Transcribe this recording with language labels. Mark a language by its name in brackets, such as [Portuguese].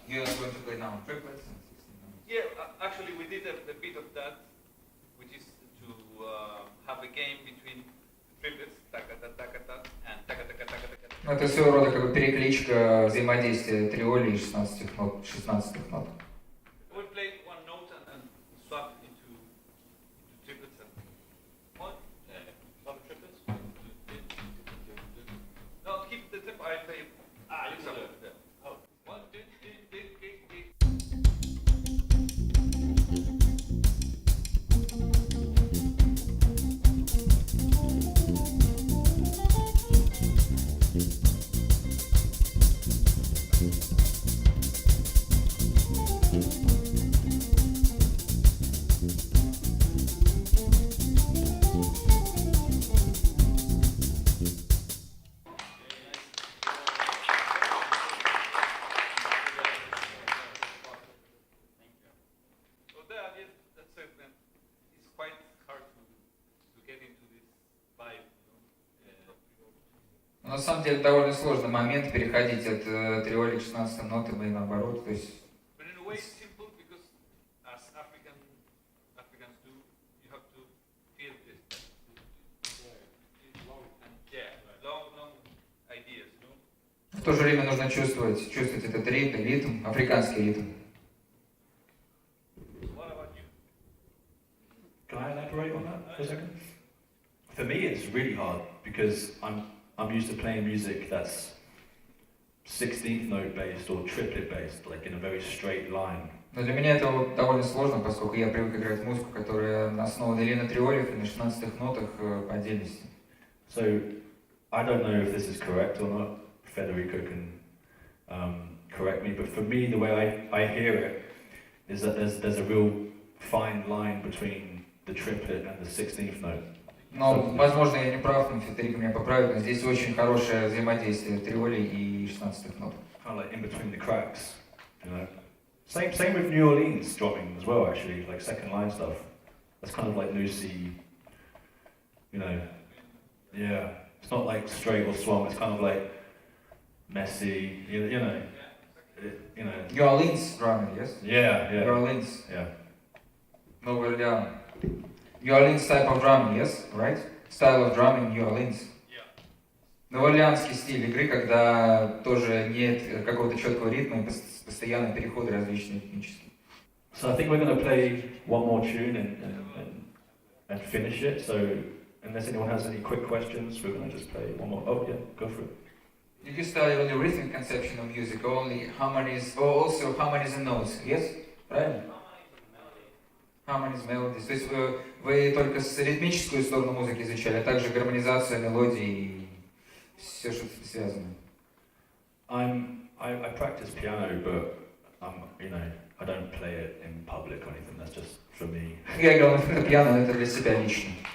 [English] You're going to play now triplets? Yeah, actually we did a bit of that, which is to have a game between triplets, taka-ta-taka-ta, and taka-taka-taka-taka. [Russian] Ну, это своего рода как бы перекличка взаимодействия триоли и 16 нот. 16 нот. [English] We play one note and swap into triplets and one, swap triplets. No, keep the tempo. I play. You swap it. Oh. 1, 2, 3, 4, 5. So that's it. Man. It's quite hard to get into this vibe. [Russian] Но на самом деле довольно сложный момент переходить от триоли к 16 нотам и наоборот. То есть [English] But in a way, it's simple because as Africans do, you have to feel this. And yeah, long ideas, you know. [Russian] в то же время нужно чувствовать этот ритм, африканский ритм. [English] What about you? Can I elaborate on that for a second? For me, it's really hard because I'm used to playing music that's 16th note based or triplet based, like in a very straight line. [Russian] Но для меня это вот довольно сложно, поскольку я привык играть музыку, которая основана или на триолях, или на 16-х нотах по отдельности. [English] So I don't know if this is correct or not. Federico can correct me, but for me, the way I hear it is that there's a real fine line between the triplet and the 16th note. [Russian] Но, возможно, я не прав, но Федерико меня поправит, но здесь очень хорошее взаимодействие триолей и 16-х нот. [English] Kind of like in between the cracks, you know. Same with New Orleans drumming as well, actually, like second line stuff. That's kind of like loosey, you know. Yeah, it's not like straight or swung. It's kind of like messy, you know. New Orleans drumming, yes? Yeah, New yeah, Orleans, yeah. [Russian] Новый Орлеан. [English] New Orleans type of drumming, yes, right? Style of drumming, New Orleans. [Russian] Новоорлеанский стиль игры, когда тоже нет какого-то четкого ритма и постоянно переходы различные этнические. [English] So I think we're going to play one more tune and finish it. So unless anyone has any quick questions, we're going to just play one more. Oh yeah, go for it. You can study only rhythmic conception of music, only harmonies, or also harmonies and notes, yes? [Russian] Правильно? [English] Harmonies, melodies. [Russian] То есть вы только ритмическую сторону музыки изучали, а также гармонизация, мелодии и все, что с этим связано. [English] I practice piano, but I don't play it in public or anything. That's just for me. [Russian] Я играл на пиано, но это для себя лично.